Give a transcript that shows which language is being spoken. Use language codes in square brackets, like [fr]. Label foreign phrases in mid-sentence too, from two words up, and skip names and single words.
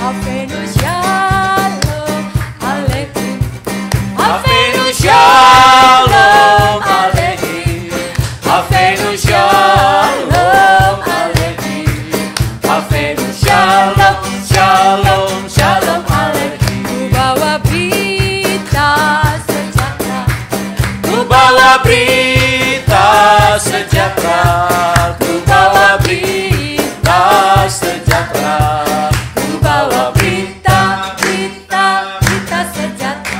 [he] אבינו שלום, הללויה. אבינו שלום, הללויה. אבינו שלום, שלום, שלום, הללויה. [id] Ku bawa berita sejahtera. Ku bawa berita sejahtera. Ku bawa berita sejahtera. Ku bawa berita sejahtera.